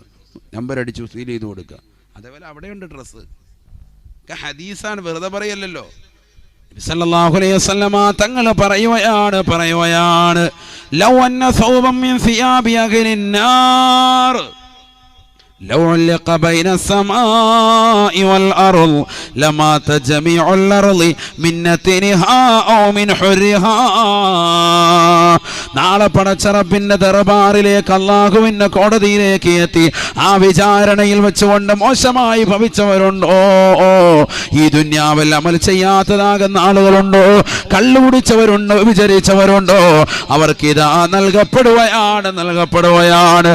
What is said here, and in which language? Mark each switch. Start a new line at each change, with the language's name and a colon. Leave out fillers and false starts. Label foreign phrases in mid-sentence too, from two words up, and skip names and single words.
Malayalam: നമ്പർ അടിച്ചു സീൽ ചെയ്ത് കൊടുക്കുക. അതേപോലെ അവിടെയുണ്ട് ഡ്രസ്സ്. ഹദീസാണ്, വെറുതെ പറയല്ലോ. നബി
Arabic: صلى الله عليه وسلم
Malayalam: തങ്ങൾ പറയുകയാണ്,
Arabic: لو أن ثوبا من ثياب أهل النار لو علق بين السماء والأرض لمات جميع الأرض من نتنها أو من حرها.
Malayalam: നാളെ പടച്ചറപ്പിന്റെ ദർബാറിലേക്ക് അല്ലാഹുവിന്റെ കോടതിയിലേക്ക് എത്തി ആ വിചാരണയിൽ വെച്ചുകൊണ്ട് മോശമായി ഭവിച്ചവരുണ്ടോ, ഈ ദുന്യാവിൽ അമൽ ചെയ്യാത്തതാകുന്ന ആളുകളുണ്ടോ, കള്ളുകുടിച്ചവരുണ്ടോ, വിചരിച്ചവരുണ്ടോ, അവർക്ക് ഇതാ നൽകപ്പെടുകയാണ്.